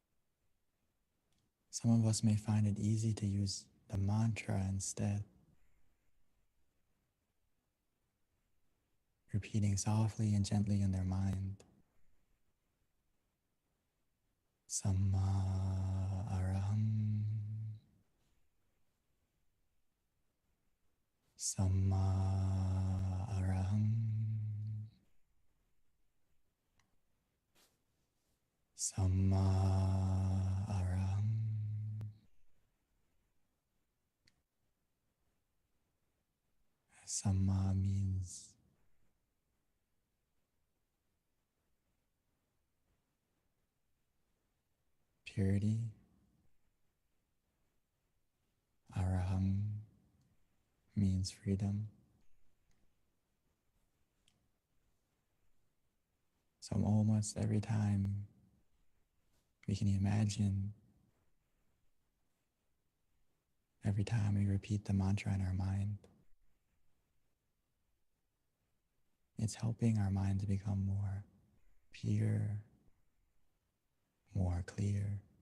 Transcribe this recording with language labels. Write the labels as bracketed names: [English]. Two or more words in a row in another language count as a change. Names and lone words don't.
[English] Some of us may find it easy to use the mantra instead. repeating softly and gently in their mind. [Pali] Samma araham. Samma araham. Samma araham. [English] Samma means purity. Araham means freedom. So almost every time we can imagine, every time we repeat the mantra in our mind, it's helping our mind to become more pure, more clear,